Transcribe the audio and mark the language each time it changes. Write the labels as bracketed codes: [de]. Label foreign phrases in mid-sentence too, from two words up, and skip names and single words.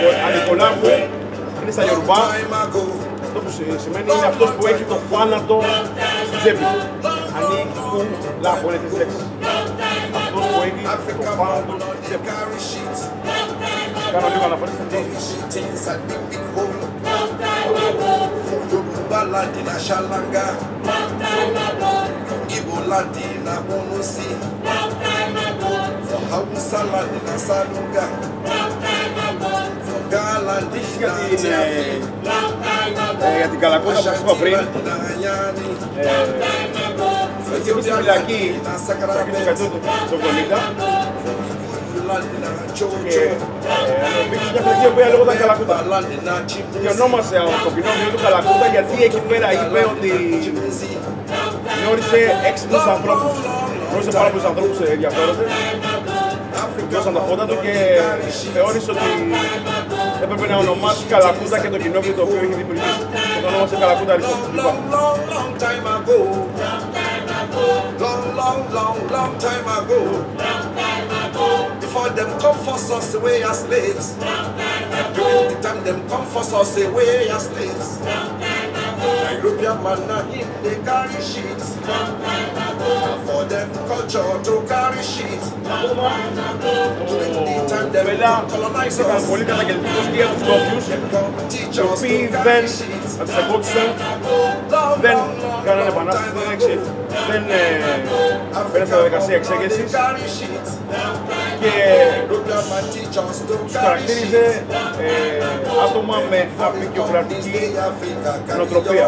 [el] Αντικολάμπου είναι στα Ιορουμπά. Αυτό που σημαίνει είναι αυτός που έχει το θάνατο στην τσέπη του. Ανήκου λάπου, είναι τις λέξεις. Αυτός που έχει το θάνατο στην τσέπη του. Κάνω λίγο αναφορές στην τσέπη. Baladina Shalanga, Ibo Ladina Bonusi, Hausa Ladina Salunga, Galadina για την Καλακότα που σας είπα πριν, εκεί στη φυλακή στα δεκαετία του 70 και υπήρξε μια φυλακή που λέγονταν Καλακούτα και ονόμασε το κοινόβιο του Καλακούτα γιατί εκεί πέρα είπε ότι γνώρισε έξυπνους ανθρώπους. Γνώρισε πάρα πολλούς ανθρώπους ενδιαφέροντες, δώσαν τα φώτα του και θεώρησε ότι έπρεπε να ονομάσει Καλακούτα και το κοινόβιο το οποίο είχε δημιουργήσει. Και το ονόμασε Καλακούτα Αριστοτέλη. [pcm] Long time ago, before them come force us away as slaves, during the time them come force us away as slaves, European man him they carry sheets, for them culture to carry sheets, during the time them colonize us, [el] ήταν πολύ καταγγελτικός και για τους ντόπιους, οι οποίοι δεν αντιστεκόντουσαν, δεν κάνανε επανάσταση, δεν πέρασαν στα διαδικασία εξέγερσης και τους χαρακτήριζε άτομα με απεικιοκρατική νοοτροπία.